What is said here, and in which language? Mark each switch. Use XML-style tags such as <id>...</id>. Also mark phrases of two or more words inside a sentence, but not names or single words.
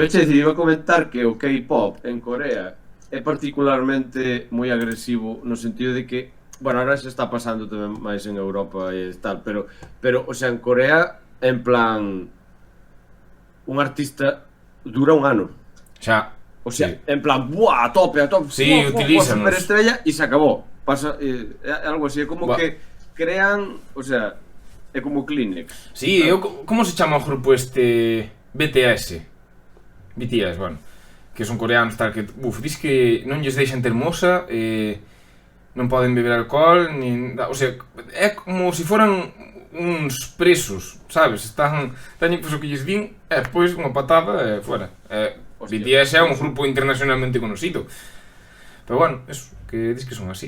<gl>Iba a comentar que o K-pop en Corea é particularmente moi agresivo no sentido de que, bueno, ahora se está pasando tamén máis en Europa e tal, pero</gl> <es>o sea,</es> <gl>en Corea, en plan, un artista dura un ano. Xa.</gl> <es>O sea, sí. En plan, ¡buah! A tope, sí,</es> <gl>utilízanos.</gl> <es>Superestrella y se acabó. Pasa algo así, es como que crean, o sea,</es> <gl>É como Kleenex. Sí, como se chama o grupo este BTS? BTS, bueno, que son coreanos tal que, dis que non lles deixan ter moza, non poden beber alcohol,</gl> <es>o sea,</es> <gl>é como se foran uns presos, sabes? Teñen pues, o que lles din, pois unha patada e fora. BTS é un grupo internacionalmente conocido. Pero bueno, eso, que dis que son así.</gl>